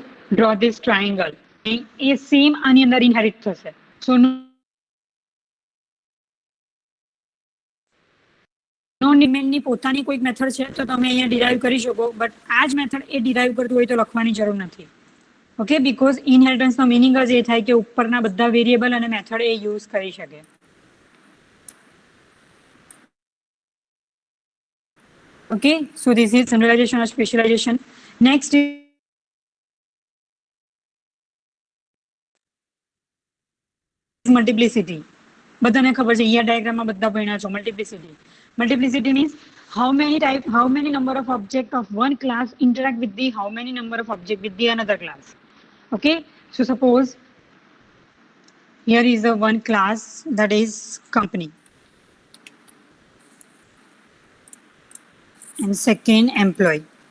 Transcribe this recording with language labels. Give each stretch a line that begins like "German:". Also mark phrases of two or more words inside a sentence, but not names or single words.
English: draw this triangle.
Gujarati: એ સેમ આની અંદર ઇનહેરિટ થશે. સો નોન-ડિમેન્ડની પોતાની કોઈક મેથડ છે તો તમે અહીંયા ડિરાઈવ કરી શકો, બટ આ જ મેથડ એ ડિરાઈવ કરતું હોય તો લખવાની જરૂર નથી. ઓકે, બીકોઝ ઇનહેરિટન્સનો મિનિંગ જ એ થાય કે ઉપરના બધા વેરિયેબલ અને મેથડ એ યુઝ કરી શકે.
English: Okay, so this is generalization or specialization. Next is multiplicity.
Gujarati: બધાને ખબર છે,
English: ER diagram
Gujarati: માં બધા ભણ્યા છો.
English: Multiplicity means how many number of object of one class interact with the how many number of object with the another class. Okay, so suppose here is the one class that is company, and second employee.